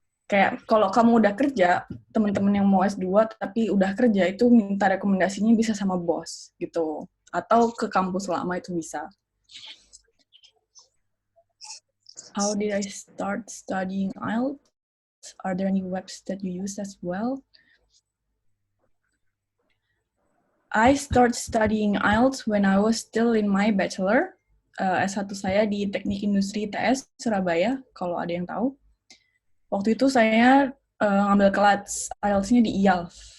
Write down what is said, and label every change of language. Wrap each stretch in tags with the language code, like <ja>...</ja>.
<id>Kayak kalau kamu udah kerja, teman-teman yang mau S2 tapi udah kerja itu minta rekomendasinya bisa sama bos gitu. Atau ke kampus lama itu bisa.</id> <en>How did I start studying IELTS? Are there any webs that you use as well? I start studying IELTS when I was still in my bachelor.</en> <id>S1 saya di Teknik Industri ITS Surabaya, kalau ada yang tahu. Waktu itu saya ngambil kelas IELTS-nya di IALF.</id>